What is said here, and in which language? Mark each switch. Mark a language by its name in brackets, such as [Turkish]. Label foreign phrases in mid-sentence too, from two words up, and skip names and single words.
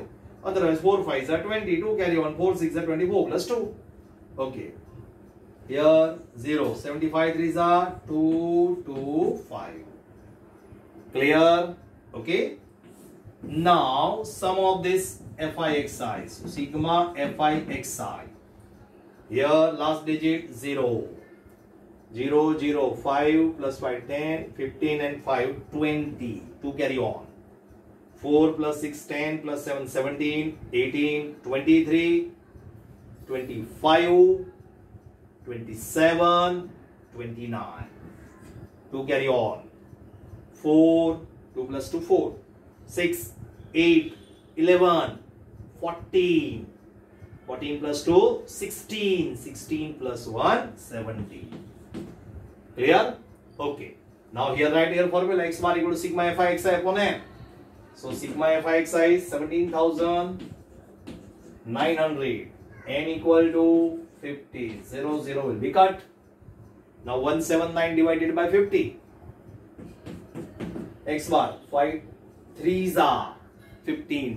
[English] Otherwise 4 5s are 20. 2 carry on. 4 6 are 24 plus 2. Okay. Here 0, 75 3s are 225. Clear? Okay. Now sum of this fi xi. So sigma fi xi. Here last digit 0. 0 0 5 plus 5 10, 15 and 5 20. 2 carry on. 4 plus 6 10 plus 7 17, 18, 23, 25, 27, 29. 2 carry on. 4, 2 plus 2 4, 6, 8, 11, 14. 14 plus 2, 16. 16 plus 1, 17. Clear? Okay. Now here write here formula x bar equal to sigma fi xi upon n. So sigma fi xi is 17,900. N equal to 50. 0 0 will be cut. Now 179 divided by 50. X bar 5 3s are 15.